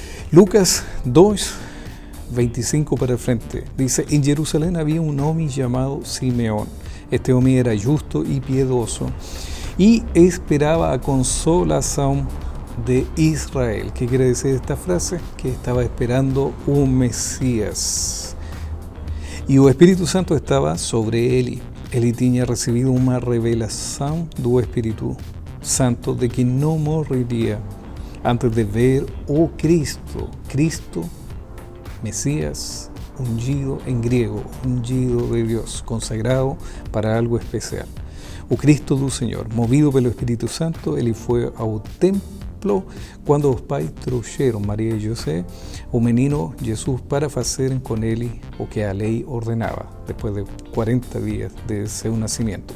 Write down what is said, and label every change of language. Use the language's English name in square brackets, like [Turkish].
[Spanish] Lucas 2, 25 para el frente, dice: en Jerusalén había un hombre llamado Simeón. Este hombre era justo y piedoso y esperaba a consolación de Israel. ¿Qué quiere decir esta frase? Que estaba esperando un Mesías. [Portuguese] E o Espírito Santo estava sobre ele. Ele tinha recebido uma revelação do Espírito Santo de que não morreria antes de ver o Cristo. [Spanish] Cristo, Mesías, ungido en griego, ungido de Dios, consagrado para algo especial. [Portuguese] O Cristo do Senhor, movido pelo Espírito Santo, ele foi ao templo quando os pais trouxeram Maria e José o menino Jesus para fazerem com ele o que a lei ordenava, depois de 40 dias de seu nascimento.